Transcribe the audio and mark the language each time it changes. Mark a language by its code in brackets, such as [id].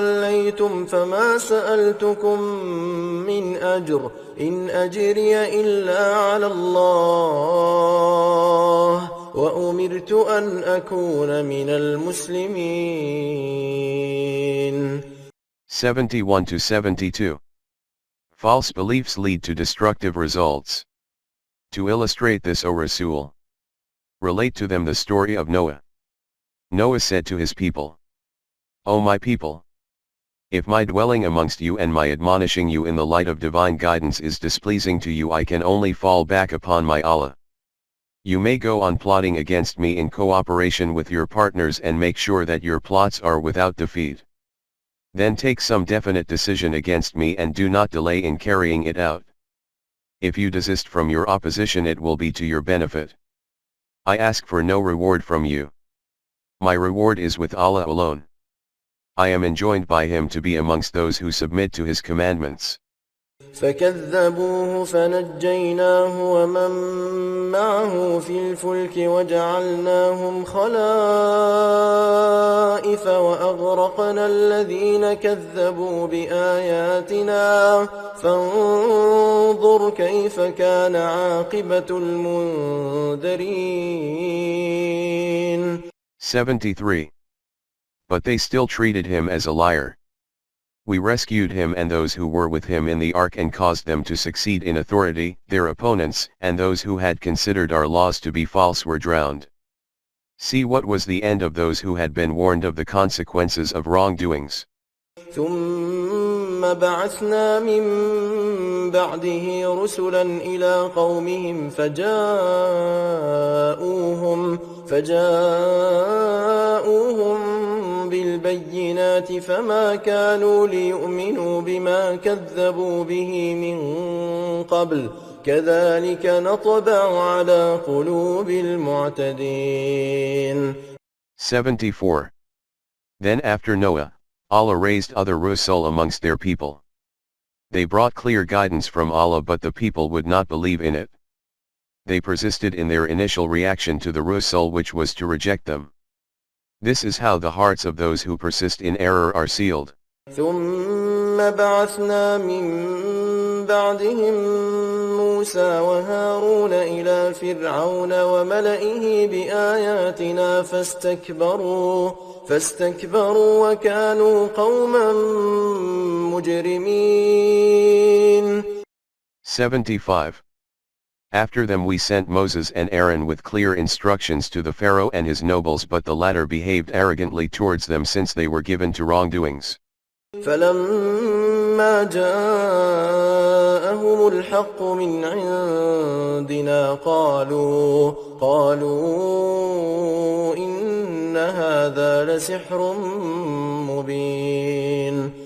[ar] توليتم فما سألتكم من أجر إن أجري إلا على الله وأمرت أن أكون من المسلمين. [en] 71 to 72. False beliefs lead to destructive results. To illustrate this, O Rasul, relate to them the story of Noah. Noah said to his people, O my people, if my dwelling amongst you and my admonishing you in the light of divine guidance is displeasing to you, I can only fall back upon my Allah. You may go on plotting against me in cooperation with your partners and make sure that your plots are without defeat. Then take some definite decision against me and do not delay in carrying it out. If you desist from your opposition, it will be to your benefit. I ask for no reward from you. My reward is with Allah alone. I am enjoined by Him to be amongst those who submit to His commandments. [ar] فكذبوه فنجيناه ومن معه في الفلك وجعلناهم خلائف وأغرقنا الذين كذبوا بآياتنا فانظر كيف كان عاقبة المنذرين. [en] 73. But they still treated him as a liar. We rescued him and those who were with him in the ark and caused them to succeed in authority. Their opponents and those who had considered our laws to be false were drowned. See what was the end of those who had been warned of the consequences of wrongdoings. [ar] ثم بعثنا من بعده رسلا إلى قومهم فجاءوهم بالبينات فما كانوا ليؤمنوا بما كذبوا به من قبل كذلك نطبع على قلوب المعتدين. [en] 74. Then after Noah, Allah raised other Rusul amongst their people. They brought clear guidance from Allah, but the people would not believe in it. They persisted in their initial reaction to the Rusul, which was to reject them. This is how the hearts of those who persist in error are sealed. [ar] ثم بعثنا من بعدهم موسى وهارون إلى فرعون وملئه بآياتنا فاستكبروا وكانوا قوما مجرمين. [en] 75. After them we sent Moses and Aaron with clear instructions to the Pharaoh and his nobles, but the latter behaved arrogantly towards them since they were given to wrongdoings. [ar] فلما جاءهم الحق من عندنا قالوا إن هذا لسحر مبين.